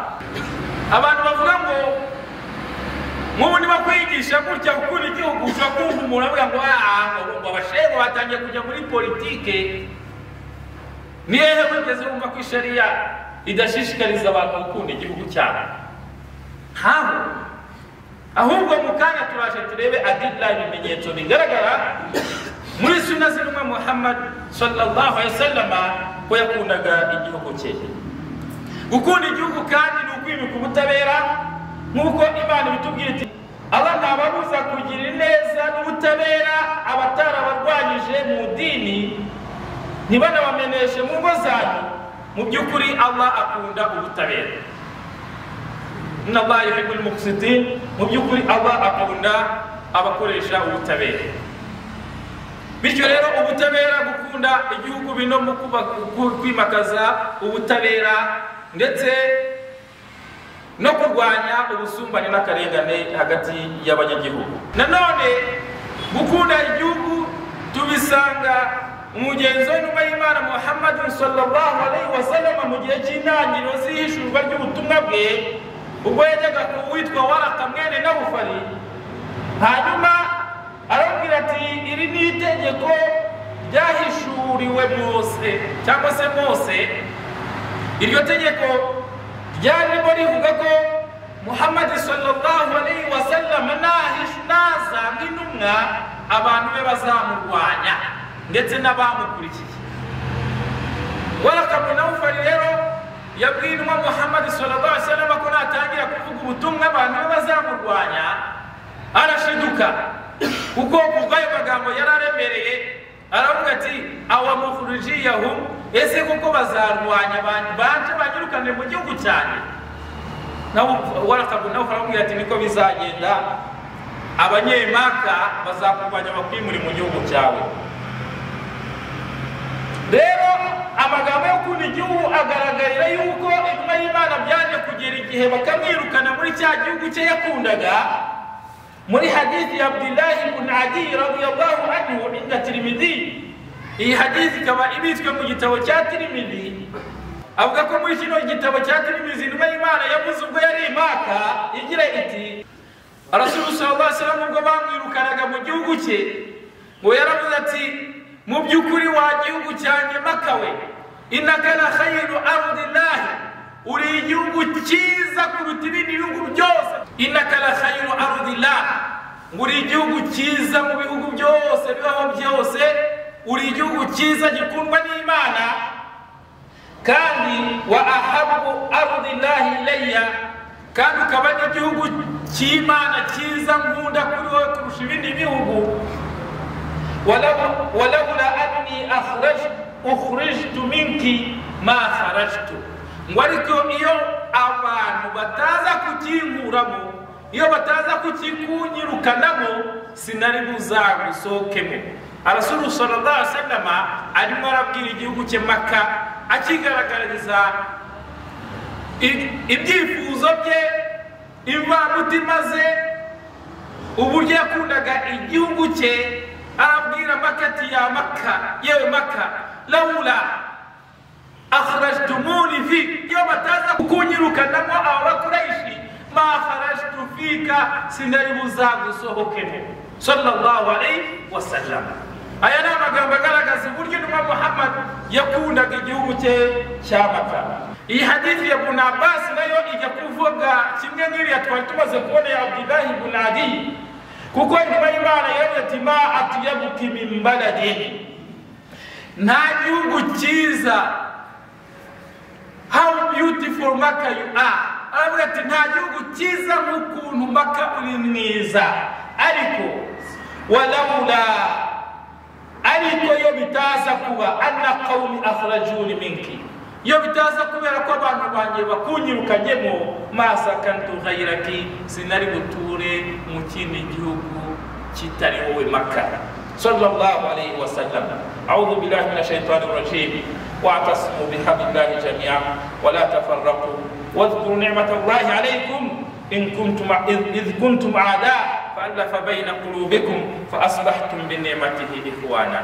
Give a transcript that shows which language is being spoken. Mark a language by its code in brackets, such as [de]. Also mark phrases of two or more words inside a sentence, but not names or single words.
[rw] Abantu bavuga ngo nk'ubu niba kwigisha gutya gukunda igihugu, ushobora kumva umuntu avuga ngo abashehe batangiye kujya muri politike. Ni hehe wigeze wumva ko ishariya idashishikariza abantu gukunda igihugu cyabo? Ntaho. Ahubwo mu kanya turaje turebe adilla, ibimenyetso bigaragara muri sunna z'intumwa Muhammad [ar] صلى الله عليه وسلم [rw] ko yakundaga igihugu cye. Gukunda igihugu kandi ni ukwimika ubutabera, nk'uko Imana bitubwira iti Allah ntababuza kugira neza n'ubutabera abatarabarwanyije mu dini ntibanabameneshe mu ngo zanyu. Mu by'ukuri Allah akunda ubutabera. [ar] إن الله يحب المقسطين. [rw] Mu by'ukuri Allah akunda abakoresha ubutabera. Bityo rero ubutabera gukunda igihugu bino mu kwimakaza ubutabera ndetse no kurwanya ubusumbane n'akarengane hagati y'abanyagihugu. Nanone gukunda igihugu tubisanga umugenzo w'intumwa y'Imana Muhammad [ar] صلى الله عليه وسلم [rw] mu gihe cy'intangiriro z'ihishurwa ry'ubutumwa bwe, ubwo yajyaga kuwitwa Waraka mwene Nawufali, hanyuma arabwira ati iri ni itegeko ryahishuriwe Mose cyangwa se Mose. Iryo tegeko ryarimo rivuga ko Muhammad [ar] صلى الله عليه وسلم [rw] naza nk'intumwa abantu be bazamurwanya ndetse n'abamukurikiye. Waraka mwene Nawufali rero yabwiye intumwa Muhammad [ar] صلى الله عليه وسلم [rw] ko natangira kuvuga ubutumwa abantu be bazamurwanya arashiduka, kuko kubw'ayo magambo yararemereye. Aravuga ati awamukhrijiyahum, ese kuko bazarwanya abantu banje banyirukane mu gihugu cyane? Waraka mwene Nawufali aramubwira ati niko bizagenda, abanyemaka bazakurwanya bakwimure mu gihugu cyawe. Rero amagambo yo gukunda igihugu agaragarira yuko intumwa y'Imana byaje kugera igihe bakamwirukana muri cya gihugu cye yakundaga. Muri hadithi ya Abdullah ibn Adi [ar] رضي الله عنه [rw] inda Tirmidhi, iyi hadithi ikaba ibitswe mu gitabo cya Tirmidhi, avuga ko muri kino gitabo cya Tirmidhi intumwa y'Imana yavuze ubwo yari imaka igira iti [ar] رسول الله صلى الله عليه وسلم [rw] ubwo bamwirukanaga mu gihugu cye, ngo yaravuze ati mu by'ukuri wa gihugu cyanjye Makawe, [ar] إنك لخير أرض الله, [rw] uri igihugu cyiza kuruta ibindi bihugu byose. [ar] إنك لخير أرض الله, [rw] uri igihugu cyiza mu bihugu byose bibaho byose, uri igihugu cyiza gikundwa n'Imana, kandi [ar] وأحب أرض الله إلي, [rw] kandi ukaba n'igihugu cy'Imana cyiza nkunda kuri wowe kurusha ibindi bihugu. [ar] ولولا أني أخرجت منك ما خرجت. [rw] ngo ariko iyo abantu bataza kukinkuramo, iyo bataza kukikunyirukanamo, sinari buzagusohokemo. [ar] رسول الله صلى الله عليه وسلم [rw] arimo arabwira igihugu cye Maka, akigaragariza ibyifuzo bye, imvamutima ze, uburyo yakundaga igihugu cye. Arabwira Maka ati ya Maka, yewe Maka, [ar] لولا أخرجتموني في, [rw] iyo bataza kukunyirukanamo aba Bakuraishi, [ar] ما خرجت فيك, [rw] sinari buzagusohokemo. [ar] صلى الله عليه وسلم. [rw] Aya ni amagambo agaragaza uburyo intumwa Muhammad yakundaga igihugu cye cya Maka. Iyi hadithi ya Ibn Abbas nayo ijya kuvuga kimwe n'iriya twari tumaze kubona ya Abdullah ibn Adi, kuko intumwa y'Imana yavuze ati [ar] ما أطيبك من بلد, [rw] nta gihugu cyiza, [en] how beautiful Maka you are. [rw] Aravuga ati nta gihugu cyiza nk'ukuntu Maka uri mwiza, ariko walaula, ariko iyo bitaza kuba [ar] أن قومي أخرجوني منك, [rw] iyo bitaza kubera ko abantu banjye bakunyirukanyemo, [ar] ما سكنت غيرك, [rw] sinari buture mu kindi gihugu kitari wowe Maka. [ar] صلى الله عليه وسلم. أعوذ بالله من الشيطان الرجيم. واعتصموا بحبل الله جميعا ولا تفرقوا واذكروا نعمة الله عليكم إذ كنتم أعداء فألف بين قلوبكم فأصبحتم بنعمته إخوانا.